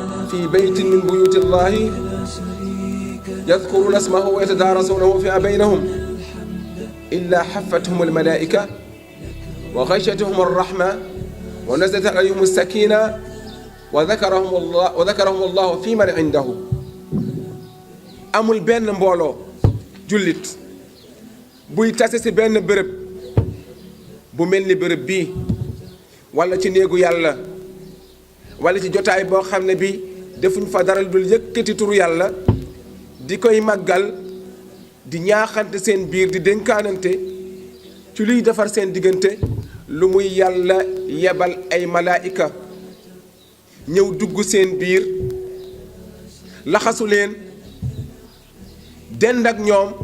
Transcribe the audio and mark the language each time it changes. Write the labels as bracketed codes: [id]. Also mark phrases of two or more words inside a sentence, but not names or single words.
[ar] في بيت من بيوت الله يذكرون اسمه ويتدارسونه فيما بينهم إلا حفتهم الملائكة وغشيتهم الرحمة ونزلت عليهم السكينة وذكرهم الله في من عنده. [wo] amul benn mbooloo jullit buy tase ci benn bërëb bu mel ni bërëb bii walla ci néegu yàlla walla ci jotaay boo xam ne bi defuñ fa dara dul yëkkati turu yàlla di koy màggal di ñaaxante seen biir di dénkaanante ci luy defar seen diggante lu muy yàlla yebal ay malaayika ñëw dugg seen biir laxasu leen dend ak ñoom